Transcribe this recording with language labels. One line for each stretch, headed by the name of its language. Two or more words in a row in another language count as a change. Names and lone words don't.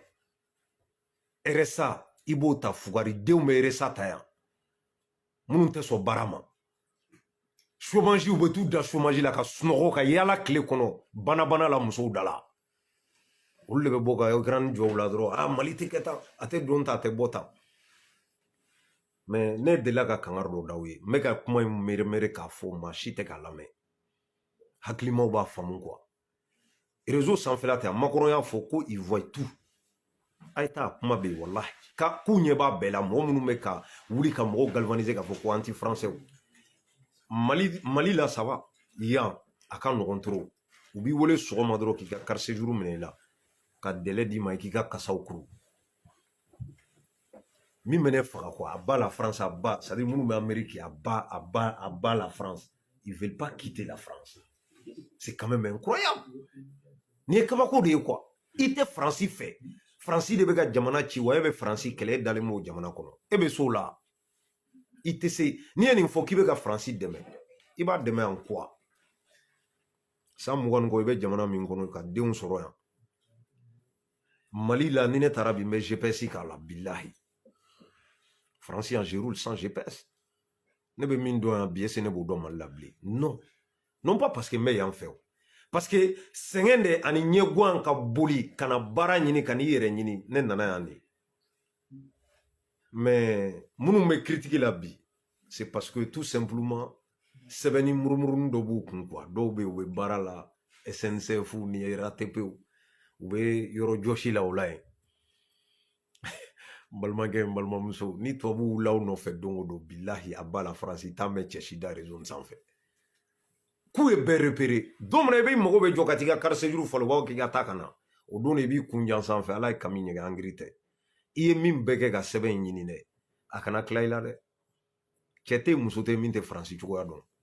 Bambara: RSA i b'o ta fugaridenw bɛ RSA ta yan minnu tɛ sɔn baara ma chômage u bɛ t'u da chômage la ka sunɔgɔ ka yaala tile kɔnɔ bana la musow da la olu de bɛ bɔ ka Ukraine jɔ u la dɔrɔn Mali tɛ kɛ tan a tɛ don tan a tɛ bɔ tan mais ne delila ka kangari dɔ d'aw ye n bɛ ka kuma in mɛrɛmɛrɛ k'a fɔ maa si tɛ k'a lamɛn hakilimaw b'a faamu quoi réseau sanfɛla tɛ Macron y'a fɔ ko
French: il voit tout
Bambara: a ye taa kuma bɛ yen wallahi k'u ɲɛ b'a bɛɛ la mɔgɔ minnu bɛ ka wuli ka mɔgɔw galvaniser k'a fɔ ko
French: anti français
Bambara: Mali la
French: ça va
Bambara: yan a ka nɔgɔn trop u b'i wele sɔgɔma dɔrɔn k'i ka
French: carte séjour
Bambara: minɛ i la ka délai d'i ma i k'i ka kasaw kuru min bɛ ne faga quoi a ba la France a ba
French: c'est à dire
Bambara: minnu bɛ Amérique a ba la France
French: ils veulent pas quitter la France c'est quand même incroyable
Bambara: ni ye kabako de ye quoi i tɛ Faransi fɛ Faransi de bɛ ka jamana ci wa e bɛ Faransi kɛlɛ e dalen b'o jamana kɔnɔ e bɛ so la i tɛ se n'i ye nin fɔ k'i bɛ ka Faransi dɛmɛ i b'a dɛmɛ en quoi san 20 ni kɔ i bɛ jamana min kɔnɔ ka denw sɔrɔ yan Mali la ni ne taara bi n bɛ GPS k'a la bilahi Faransi yan
French: je roule sans GPS
Bambara: ne bɛ min dɔn yan bi
French: est-ce que
Bambara: ne b'o dɔn Mali la bilen
French: non pas parce que
Bambara: n bɛ yan fɛ o parce que sɛgɛn de ani ɲɛguwan ka boli ka na baara ɲini ka n'i yɛrɛ ɲini ne nana yan de mais minnu bɛ critique la bi
French: c'est parce que tout simplement
Bambara: sɛbɛnni murumuruni dɔ b'u kun quoi dɔw bɛ yen u bɛ baara la SNCF ni RATP u bɛ yɔrɔ jɔsi la o la yen n balimakɛ n balimamuso ni tubabu wulila aw nɔfɛ don o don bilahi a ba la France i t'a mɛn cɛ si da réseau sanfɛ k'u ye bɛɛ repéré don min na i b'i mago bɛ jɔ ka t'i ka
French: carte séjour
Bambara: fɔlɔ u b'a fɔ k'i ka taa ka na o don i b'i kun jan sanfɛ ala ye kami ɲɛgɛn angiri tɛ i ye min bɛɛ kɛ ka sɛbɛn in ɲini dɛ a kana tila i la dɛ cɛ tɛ muso tɛ min tɛ Faransi cogoya dɔn